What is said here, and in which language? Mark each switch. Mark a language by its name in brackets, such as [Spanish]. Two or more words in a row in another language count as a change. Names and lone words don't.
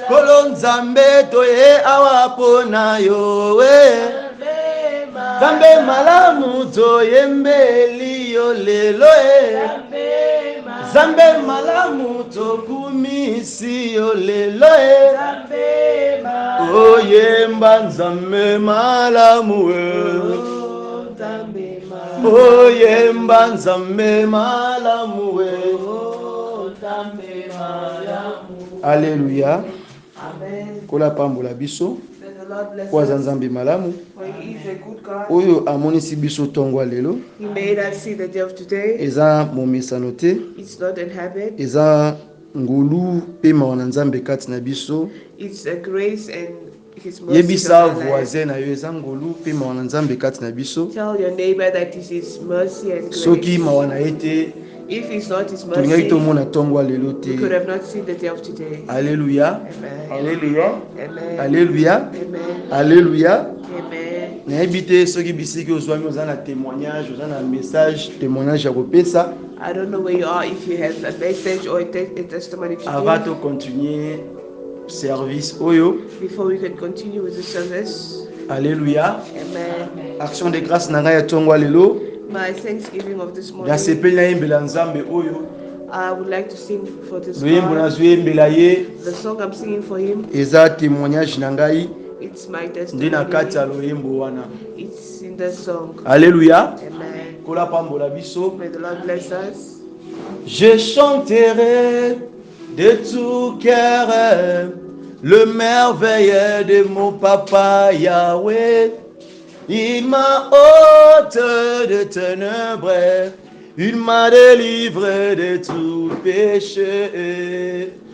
[Lingala] kolo nzambe toye awa pona yo we, Zambe malamu toyembeli yo lelo e, Zambe malamu tokumisi yo lelo e, oyemba nzambe malamu e, oyemba nzambe malamu e. Alléluia. Amen. Kola pambola biso [English] May the Lord bless kwa us, [Lingala] nzambe malamu [English] for he is a good God. [Lingala] oyo amonisi biso tongo lelo. [English] He made us see the day of today. [Lingala] Eza momesano te, [English] It's not in habit. [Lingala] eza ngulu pe mawa na nzambe kati na biso. [English] It's a grace and his mercy. [Lingala] Yebisa voisin na yo eza ngulu pe mawa na nzambe kati na biso. [English] Tell your neighbor that it is his mercy and grace. [Lingala] Soki mawa na ete [English] If it's not his [Lingala] tulingaki [English] mercy, [Lingala] tomona tongo lelo [English] we could [Lingala] te. [English] have not seen the day of today. [Lingala] Alléluia. Amen. Alléluia. Amen. Alléluia. Amen. Alléluia. Amen. Nayebi te soki bisiki ozwami oza na témoignage, oza na message, témoignage ya kopesa. [English] I don't know where you are, if you have a message or a testimony to [French] Avant [English] give. [French] de continuer service oyo. [English] Before we can continue with the service. [Lingala] Alléluia. Amen. [French] Action de grâce [Lingala] na ngai ya tongo lelo. [English] My thanksgiving of this morning, [Lingala] Nasepeli na yembela nzambe oyo. [English] I would like to sing for this [Lingala] Loyembo [English] God. [Lingala] nazwi yembela ye. [English] The song I'm singing for him, [Lingala] Eza témoignage na ngai [English] it's my [Lingala] nde na kati ya [English] testimony. [Lingala] loyembo wana. [English] It's in the song. [Lingala] Alléluia. Amen. Kola pambola biso. [English] May the Lord bless us. [French] Je chanterai de tout cœur le merveille de mon papa Yahweh. Il m'a ôté de ténèbres, il m'a délivré de tout péché.